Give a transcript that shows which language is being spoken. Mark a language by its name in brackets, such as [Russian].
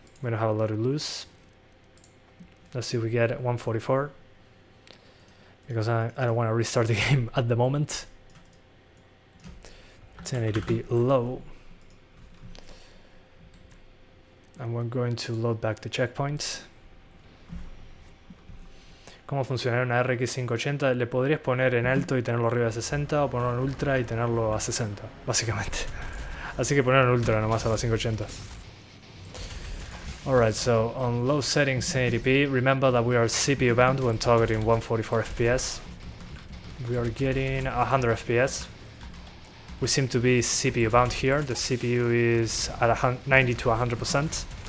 [English] We don't have a lot to lose. Let's see if we get 144, because I don't want to restart the game at the moment. 1080p low. And we're going to load back the checkpoint. [Spanish] ¿Cómo funcionaría una RX 580? Le podrías poner en alto y tenerlo arriba de 60, o ponerlo en ultra y tenerlo a 60, básicamente. Así que ponerlo en ultra nomás a la 580. [English] Alright, so on low settings 1080p, remember that we are CPU bound when targeting 144 FPS. We are getting 100 FPS. We seem to be CPU bound here. The CPU is at 90 to 100%.